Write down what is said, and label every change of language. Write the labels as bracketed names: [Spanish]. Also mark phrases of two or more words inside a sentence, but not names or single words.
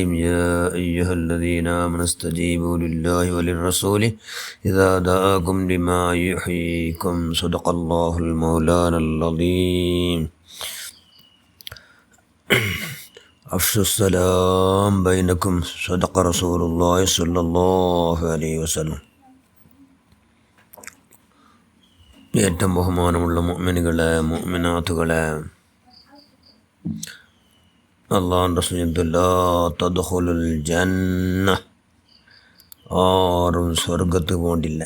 [Arabic] يا أيها الذين آمنوا استجيبوا لله وللرسول إذا دعاكم لما يحييكم. صدق الله المولانا العظيم. أفشوا السلام بينكم. صدق رسول الله صلى الله عليه وسلم. [Malayalam] ഏറ്റവും ബഹുമാനമുള്ള മുഅ്മിനുകളെ, മുഅ്മിനാത്തുകളെ, അല്ലാഹുവിൻ്റെ റസൂൽ [Arabic] لا تدخلون الجنة, [Malayalam] ആരും സ്വർഗത്ത് പോകണ്ടില്ല.